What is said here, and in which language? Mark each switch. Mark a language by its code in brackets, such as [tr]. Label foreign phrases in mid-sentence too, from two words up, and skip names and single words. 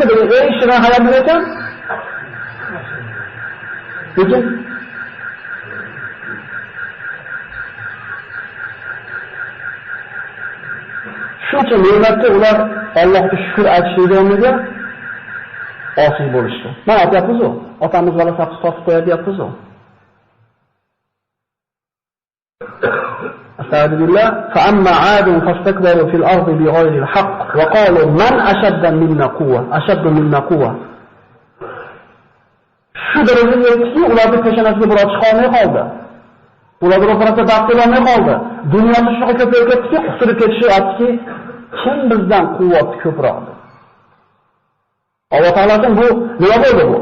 [uz] Degan eng shirin hayot ekan. Lekin shuncha ne'matga ular Allohga shukr aytishligiga osiy bo'lishdi. Mana aytyapmiz-ku, otamiz bola sapsi topib qo'yadi-deyapmiz-ku. Astagfirullah. [ar] فأما عاد فاستكبروا في الأرض بغير الحق وقالوا من أشد منا قوة. [uz] Shu darajaga yetdiki, ularning peshanasiga biroz chiqolmay qoldi. Ular ro'parasida daftarlanmay qoldi. Dunyoda shunaqa ko'payib ketdiki, qustirib ketishi aytdiki, kim bizdan quvvat ko'proq deb. Alloh taoladan bu nima bo'ldi bu?